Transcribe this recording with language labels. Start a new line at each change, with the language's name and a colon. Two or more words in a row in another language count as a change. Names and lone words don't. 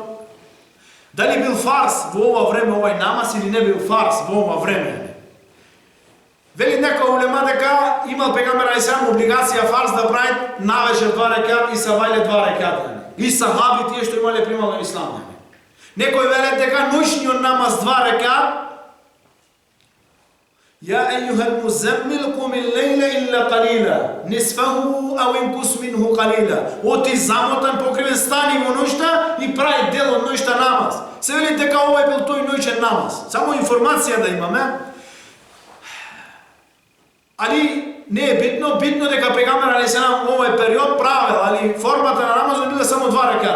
Macedonian: Дали бил фарс во ова време овај намаз или не бил фарс во ова време? Вели некој улема дека имал пегамбер
Arabic: عليه السلام
Macedonian: облигација фарс да прави навечер 2 рекат и сабајле 2 рекат. И сахаби тие што имале примало ислам. Некој веле дека ноќниот намаз 2 рекат.
Arabic: يا أيها المزمل قم الليل إلا قليلا نصفه أو انقص منه قليلا.
Macedonian: Оти замотан покривен стани во ноќта и прави дел од ноќта намаз. Се вели дека ова бил тој ноќен намаз. Само информација да имаме. Али не е битно дека пегамбер
Arabic: عليه السلام
Macedonian: овој период правел, формата на намазот била само 2 рекат.